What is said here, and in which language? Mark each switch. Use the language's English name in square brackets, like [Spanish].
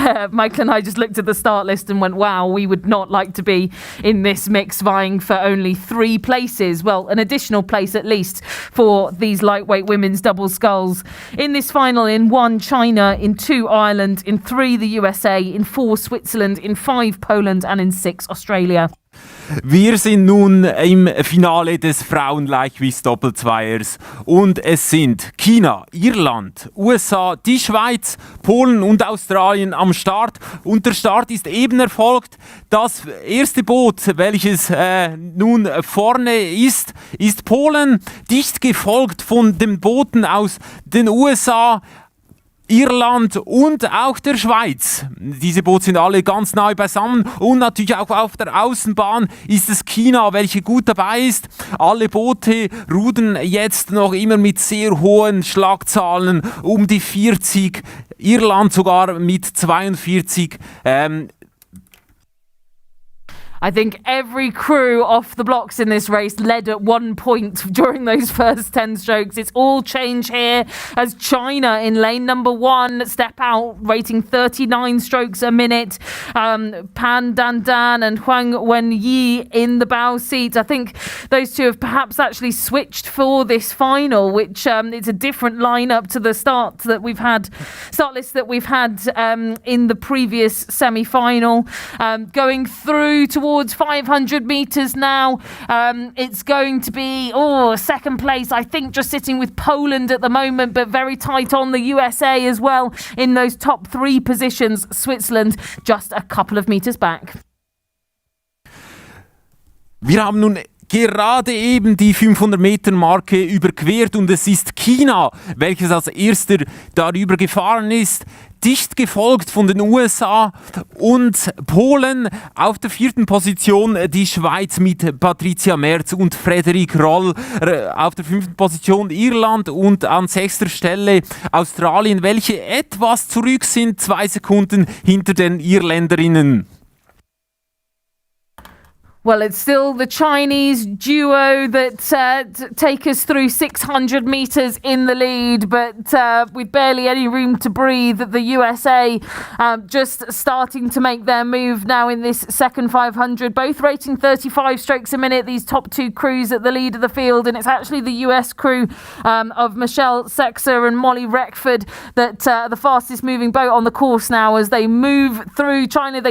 [English] Michael and I just looked at the start list and went, wow, we would not like to be in this mix vying for only 3 places. Well, an additional place at least for these lightweight women's double sculls. In this final, in 1 China, in 2 Ireland, in 3 the USA, in 4 Switzerland, in 5 Poland and in 6 Australia. [German] Wir sind nun im Finale des Frauenleichtgewichts-Doppelzweiers und es sind China, Irland, USA, die Schweiz, Polen und Australien am Start. Und der Start ist eben erfolgt. Das erste Boot, welches nun vorne ist Polen, dicht gefolgt von den Booten aus den USA. Irland und auch der Schweiz. Diese Boote sind alle ganz nahe beisammen und natürlich auch auf der Außenbahn ist es China, welche gut dabei ist. Alle Boote rudern jetzt noch immer mit sehr hohen Schlagzahlen, um die 40, Irland sogar mit 42. [English] I think every crew off the blocks in this race led at 1 point during those first 10 strokes. It's all change here as China in lane number 1 step out, rating 39 strokes a minute. Pan Dandan and Huang Wenyi in the bow seat. I think those two have perhaps actually switched for this final, which it's a different lineup to the start list that we've had in the previous semi-final. Going through towards 500 metres now. It's going to be second place, I think, just sitting with Poland at the moment, but very tight on the USA as well in those top 3 positions. Switzerland just a couple of metres back. [German] Wir haben nun gerade eben die 500-Meter-Marke überquert und es ist China, welches als erster darüber gefahren ist. Dicht gefolgt von den USA und Polen auf der 4. Position, die Schweiz mit Patricia Merz und Frederik Roll auf der 5. Position, Irland und an 6. Stelle Australien, welche etwas zurück sind, 2 Sekunden hinter den Irländerinnen. [English] Well, it's still the Chinese duo that take us through 600 metres in the lead, but with barely any room to breathe. The USA just starting to make their move now in this second 500, both rating 35 strokes a minute, these top 2 crews at the lead of the field, and it's actually the US crew of Michelle Sexer and Molly Reckford that the fastest moving boat on the course now as they move through China.